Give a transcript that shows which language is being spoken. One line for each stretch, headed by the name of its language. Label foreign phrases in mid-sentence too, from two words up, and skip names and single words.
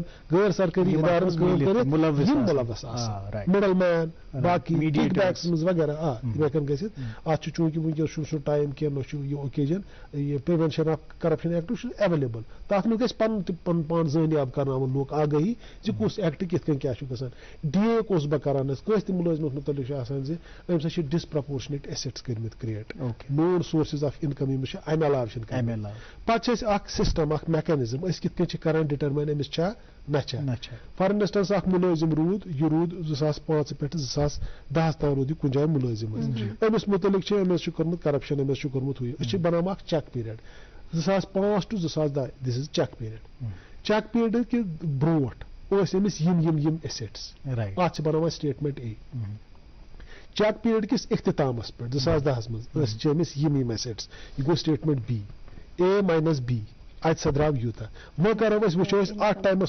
Kashmiri: غٲر سرکٲری ادارن کٲم کٔرِتھ یِم مُلوث آسان
English: middle man
Kashmiri: باقٕے کِک بیکس منٛز وغیرہ یِم ہیٚکن گٔژھِتھ اتھ چھُ چوٗنٛکہِ وٕنکیٚس چھُنہٕ سُہ ٹایم کینٛہہ نہ چھُ یہِ اوکیجن یہِ پرٛیوینشن آف کرپشن ایکٹ چھُ ایویلیبل تتھ منٛز گژھِ پنُن تہِ پنُن پان زٲنیاب کرناوُن لوٗکھ آگٲہی زِ کُس ایکٹ کِتھ کٔنۍ کیٛاہ چھُ گژھان DA اوسُس بہٕ کران حظ کٲنٛسہِ تہِ مُلٲزمس مُتعلق چھُ آسان زِ أمۍ سۭتۍ چھِ
English: disproportionate assets
Kashmiri: کٔرمٕتۍ کریٹ
English: main sources of income
Kashmiri: ییٚمِس چھِ امہِ علاوٕ چھِنہٕ پتہٕ چھِ أسۍ اکھ سسٹم اکھ میکینزم أسۍ کِتھ کٔنۍ چھِ کران ڈِٹرماین أمِس چھا نہ چھا
English: for instance
Kashmiri: اکھ مُلٲزم روٗد یہِ روٗد 2005 پٮ۪ٹھ 2010 تام روٗد یہِ کُنہِ جایہِ مُلٲزم حظ أمِس مُتعلق چھِ أمِس چھُ کوٚرمُت کرپشن أمِس چھُ کوٚرمُت ہُہ أسۍ چھِ بناوان اکھ
English: check period
Kashmiri: 2005 to 2010
English: this is check
Kashmiri: پیریڈ کہِ برونٛٹھ ٲسۍ أمِس یِم ایسیٹس اتھ چھِ بناوان سٹیٹمنٹ A
English: check period
Kashmiri: کِس اختتامس پٮ۪ٹھ 2010 منٛز ٲسۍ چھِ أمِس یِم ایسیٹس یہِ گوٚو سٹیٹمنٹ B A - B اتہِ سا درٛاو یوٗتاہ وۄنۍ کرو أسۍ وٕچھو أسۍ اتھ ٹایمس